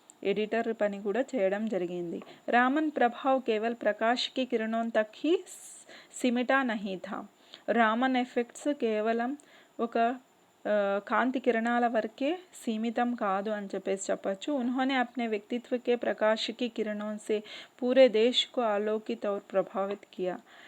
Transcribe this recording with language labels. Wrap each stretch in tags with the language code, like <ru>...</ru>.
<te>Editor పని కూడా చేయడం జరిగింది।</te> <hi>रामन प्रभाव केवल प्रकाश की किरणों तक ही सिमटा नहीं था।</hi> <te>रामन ఎఫెక్ట్స్ కేవలం ఒక కాంతి కిరణాల వరకే सीमितम కాదు అని చెప్పచ్చు।</te> <hi>उन्होंने अपने व्यक्तित्व के प्रकाश की किरणों से पूरे देश को आलोकित और प्रभावित किया।</hi>